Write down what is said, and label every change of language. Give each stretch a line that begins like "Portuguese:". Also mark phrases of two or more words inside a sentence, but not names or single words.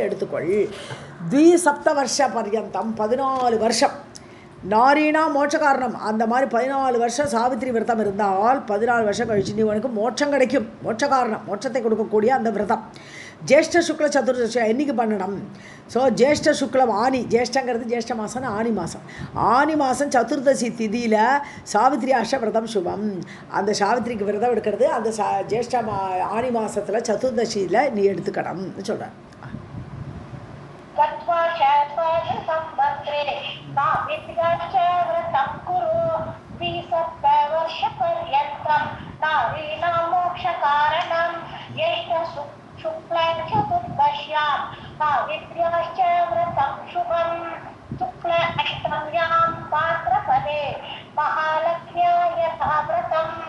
Tamil: எடுத்துக்கொள் 2 வருஷ பர்யந்தம் 14 வருஷம்
Sanskrit: नारीणां मोक्ष कारणम्
Tamil: அந்த மாதிரி 14 வருஷம் சாவித்திரி விரதம் இருந்தால் 14 வருஷம் கழிச்சு நீ உனக்கு மோட்சம் கிடைக்கும் மோட்ச காரணம் மோட்சத்தை கொடுக்கக்கூடிய அந்த விரதம்
Sanskrit: ज्येष्ठ शुक्ल चतुर्दशी
Tamil: என்னைக்கு பண்ணணும் ஸோ ஜேஷ்ட சுக்லம் ஆனி ஜேஷ்டங்கிறது ஜேஷ்ட மாதம்னு ஆனி மாதம் சதுர்தசி திதியில்
Sanskrit: सावित्री अष्ट व्रतं शुभम्
Tamil: அந்த சாவித்திரிக்கு விரதம் எடுக்கிறது அந்த ஜேஷ்ட ஆனி மாதத்தில் சதுர்தசியில் நீ எடுத்துக்கணும்னு சொல்கிறேன்
Sanskrit: शुक्लचतुर्दश्यां सावित्र्याश्च व्रतं शुभं शुक्ल अष्टम्यां भाद्रपदे महालक्ष्म्या यथा व्रतं